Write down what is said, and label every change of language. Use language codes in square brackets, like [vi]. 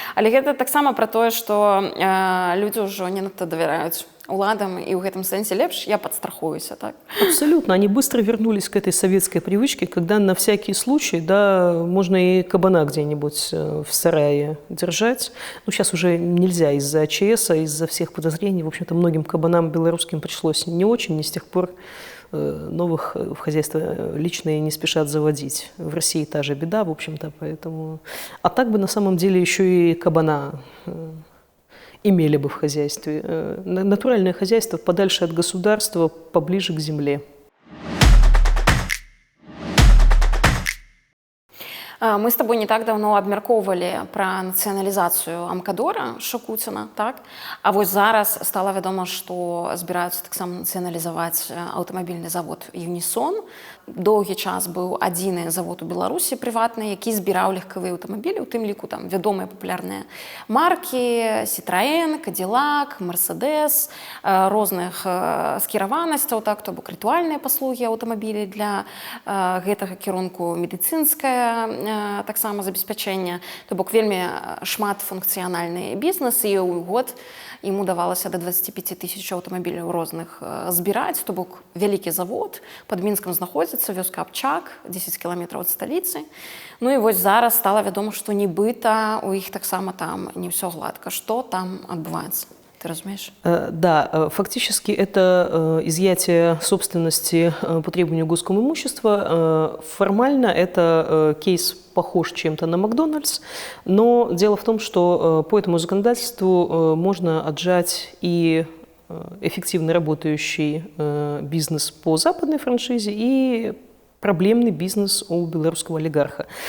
[be] Але гэта таксама пра тое, што людзі ўжо не надта давяраюць уладам, [ru] и в этом сенсе [be] лепш я [ru] подстрахуюсь, [be] так? [ru] Абсолютно. Они быстро вернулись к этой советской привычке, когда на всякий случай, да, можно и кабана где-нибудь в сарае держать. Ну, сейчас уже нельзя из-за АЧС, из-за всех подозрений. В общем-то, многим кабанам белорусским пришлось не очень, и с тех пор новых в хозяйство личные не спешат заводить. В России та же беда, в общем-то, поэтому... А так бы на самом деле еще и кабана имели бы в хозяйстве. Натуральное хозяйство подальше от государства, поближе к земле. [be] Мы з табой не так даўно абмяркоўвалі пра нацыяналізацыю Амкадора Шакуціна, так? А вось зараз стала вядома, што збіраюцца таксама нацыяналізаваць аўтамабільны завод «Юнісон». Доўгі час быў адзіны завод у Беларусі прыватны, які збіраў легкавыя аўтамабілі, у тым ліку там вядомыя папулярныя маркі «Сітраен», «Кадзілак», «Мерседес», розных скіраванасцяў, так, то бок рытуальныя паслугі аўтамабілей для гэтага кірунку, медыцынская таксама забеспячэнне, то бок вельмі шматфункцыянальны бізнес, і ў год ім удавалася до 25 тысяч аўтамабіляў розных збіраць, то бок вялікі завод, пад Мінскам знаходзіцца, вёска Абчак, 10 кіламетраў ад сталіцы. Ну і вось зараз стала вядома, што нібыта у іх таксама там не ўсё гладка. Што там адбываецца? Ты разумеешь? [ru] Да, фактически это изъятие собственности по требованию госского имущества. Формально это кейс похож чем-то на Макдональдс, но дело в том, что по этому законодательству можно отжать и эффективно работающий бизнес по западной франшизе и проблемный бизнес у белорусского олигарха.